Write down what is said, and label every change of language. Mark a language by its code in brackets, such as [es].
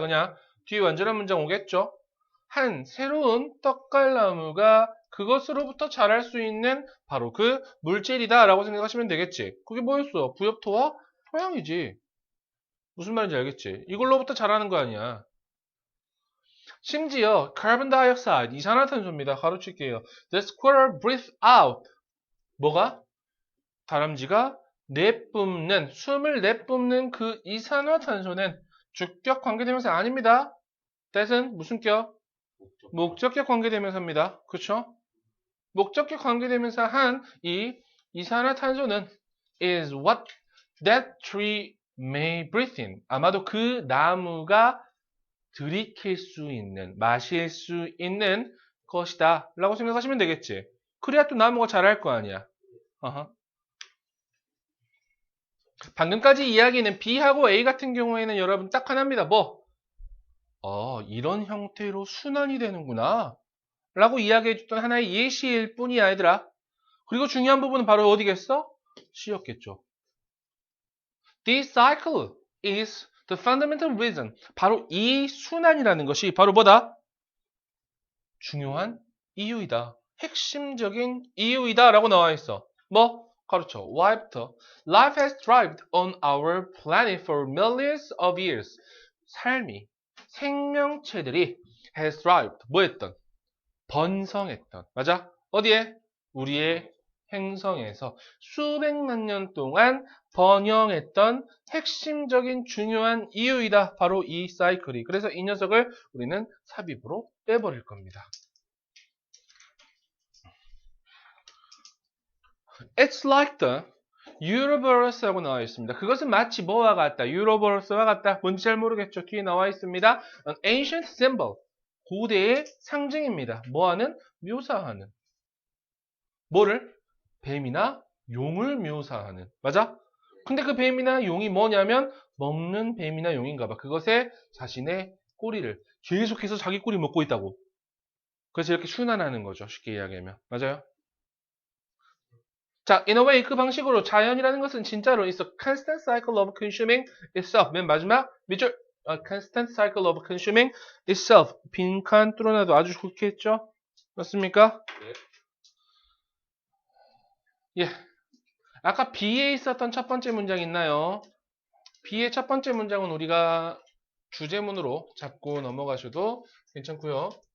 [ko] 그냥 뒤에 완전한 문장 오겠죠? 한 새로운 떡갈나무가 그것으로부터 자랄 수 있는 바로 그 물질이다 라고 생각하시면 되겠지. 그게 뭐였어? 부엽토와 토양이지. 무슨 말인지 알겠지? 이걸로부터 자라는 거 아니야. 심지어 carbon dioxide 이산화탄소입니다. 가로칠게요. [en] The squirrel breathes out. [ko] 뭐가? 다람쥐가 숨을 내뿜는 그 이산화탄소는 주격 관계대명사 아닙니다. that은 무슨 격? 목적격 관계대명사입니다. 그쵸? 목적격 관계대명사 한 이 이산화탄소는 [en] is what that tree may breathe in. [ko] 아마도 그 나무가 들이킬 수 있는, 마실 수 있는 것이다 라고 생각하시면 되겠지. 그래야 또 나무가 자랄 거 아니야. 방금까지 이야기는 B하고 A 같은 경우에는 여러분 딱 하나입니다. 이런 형태로 순환이 되는구나 라고 이야기해줬던 하나의 예시일 뿐이야, 얘들아. 그리고 중요한 부분은 바로 어디겠어? C였겠죠. [en] This cycle is the fundamental reason. [ko] 바로 이 순환이라는 것이 바로 뭐다? 중요한 이유이다. 핵심적인 이유이다 라고 나와 있어. 가르쳐. Why부터? [en] Life has thrived on our planet for millions of years. [ko] 생명체들이 [en] has thrived. [ko] 뭐했던? 번성했던. 맞아? 어디에? 우리의 행성에서 수백만 년 동안 번영했던 핵심적인 중요한 이유이다. 바로 이 사이클이. 그래서 이 녀석을 우리는 삽입으로 빼버릴 겁니다. [en] It's like the Uroboros [ko] 라고 나와 있습니다. 그것은 마치 뭐와 같다? Uroboros와 같다. 뭔지 잘 모르겠죠? 뒤에 나와 있습니다. [en] An ancient symbol. [ko] 고대의 상징입니다. 뭐하는? 묘사하는. 뭐를? 뱀이나 용을 묘사하는. 맞아? 근데 그 뱀이나 용이 뭐냐면 먹는 뱀이나 용인가 봐. 그것에 자신의 꼬리를 계속해서 자기 꼬리 먹고 있다고. 그래서 이렇게 순환하는 거죠. 쉽게 이야기하면. 맞아요? [en] 자, in a way [ko] 그 방식으로 자연이라는 것은 진짜로 [en] is a constant cycle of consuming itself. [ko] 맨 마지막 밑줄 [en] a constant cycle of consuming itself. [ko] 빈칸 뚫어놔도 아주 좋게 했죠? 맞습니까? 예. 아까 B에 있었던 첫 번째 문장 있나요? B의 첫 번째 문장은 우리가 주제문으로 잡고 넘어가셔도 괜찮고요.